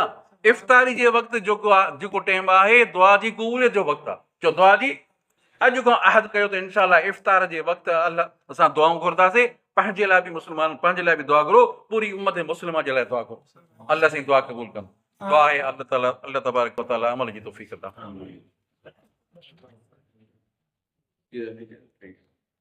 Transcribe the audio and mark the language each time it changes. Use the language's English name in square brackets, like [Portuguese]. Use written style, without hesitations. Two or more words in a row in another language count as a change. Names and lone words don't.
[Sindhi] इफ़्तारी जे वक़्तु जेको टाइम आहे दुआ जी क़बूलियत जो वक़्तु आहे। चओ दुआ जी अॼु खां अहद कयो त इंशाअल्लाह इफ़्तार जे वक़्तु अल्लाह असां दुआऊं घुरंदासीं, पंहिंजे लाइ बि मुस्लमान, पंहिंजे लाइ बि दुआ घुरो, पूरी उम्मत मुस्लिमा जे लाइ दुआ घुरो। अल्लाह साईं दुआ क़बूल कनि। दुआ आहे [Arabic] الله تبارك وتعالى [Sindhi] अमल जी तौफ़ीक़ अता।